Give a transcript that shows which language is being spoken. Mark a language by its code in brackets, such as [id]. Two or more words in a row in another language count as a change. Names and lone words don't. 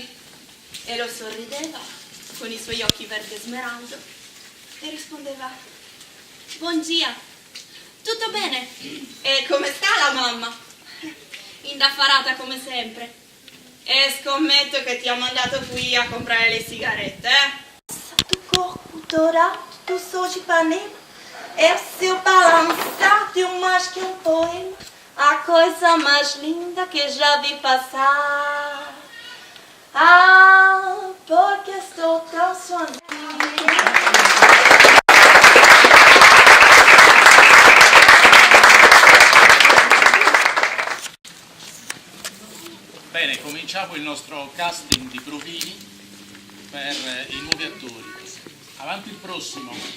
[it] Elo sorrideva con i suoi occhi verde smeraldo e rispondeva: buongiorno, tutto bene? E come sta la mamma? Indaffarata come sempre. E scommetto che ti ho mandato qui a comprare le sigarette, [pt] Tu corpo dourado, tu sou de Ipanema, é o seu balançado mais que poema, a coisa mais linda que já vi passar. Ah, porque estou tão sozinha. [it] Bene, cominciamo il nostro casting di provini per i nuovi attori. Avanti il prossimo.